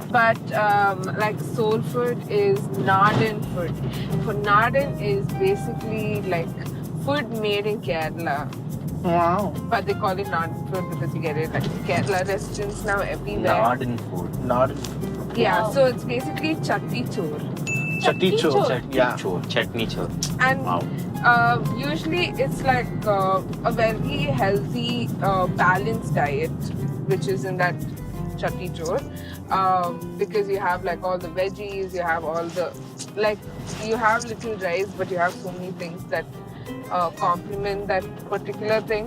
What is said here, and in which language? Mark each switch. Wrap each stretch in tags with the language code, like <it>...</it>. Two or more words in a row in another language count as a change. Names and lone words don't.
<en>but like soul food is Narden food. For Narden is basically like food made in Kerala. Wow. But they call it Narden food because you get it like Kerala restaurants now everywhere. Narden food. Not Yeah, Wow. so it's basically</en> <ml>chatti chor. chatti chor.</ml> <en>chor. Yeah.</en> <ml>Chutney chor.</ml> <en>And Wow. usually it's like a very healthy, balanced diet, which is in that</en> <ml>chatti chor.</ml> <en>Because you have like all the veggies, you have all the, like, you have little rice, but you have so many things that complement that particular thing.</en>